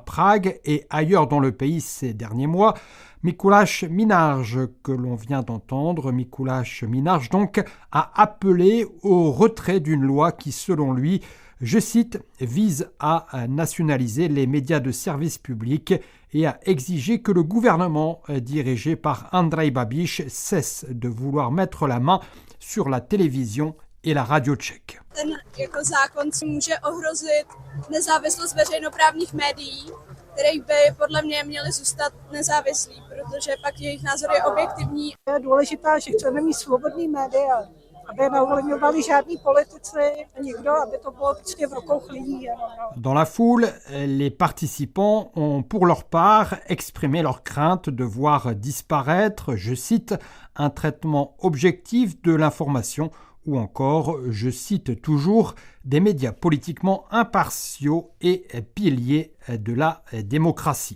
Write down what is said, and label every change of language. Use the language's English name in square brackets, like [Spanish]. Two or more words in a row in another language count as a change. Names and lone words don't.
[French] Prague et ailleurs dans le pays ces derniers mois, Mikuláš Minář, que l'on vient d'entendre, Mikuláš Minář donc, a appelé au retrait d'une loi qui, selon lui, je cite, vise à nationaliser les médias de service public et à exiger que le gouvernement dirigé par Andrej Babiš cesse de vouloir mettre la main sur la télévision et la radio tchèque. [Czech] Ten jako zákon může ohrozit nezávislost veřejnoprávních médií, které by podle mě měly zůstat nezávislí, protože pak jejich názor je objektivní. Je důležité, že chceme mít svobodný média, aby neovlivňovali žádní politici a nikdo, aby to bylo vždycky v rukou lidí. [French] Dans la foule, les participants ont pour leur part exprimé leur crainte de voir disparaître, je cite, un traitement objectif de l'information ou encore, je cite toujours, des médias politiquement impartiaux et piliers de la démocratie.